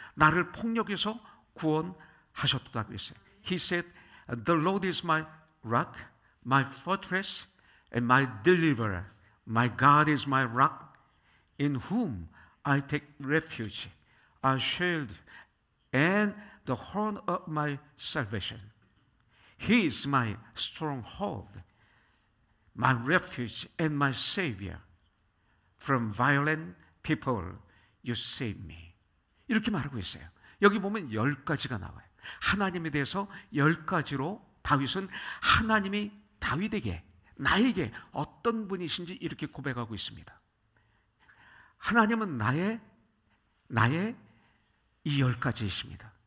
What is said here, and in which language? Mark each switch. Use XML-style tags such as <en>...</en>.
<ko>나를 폭력에서 구원하셨도다 그랬어요.</ko> <en>He said, The Lord is my rock, my fortress, and my deliverer. My God is my rock, in whom I take refuge, a shield, and the horn of my salvation. He is my stronghold, my refuge, and my savior. From violent people you save me.</en> <ko>이렇게 말하고 있어요. 여기 보면 10가지가 나와요. 하나님에 대해서 10가지로 다윗은 하나님이 다윗에게, 나에게 어떤 분이신지 이렇게 고백하고 있습니다. 하나님은 나의 이 10가지이십니다.</ko>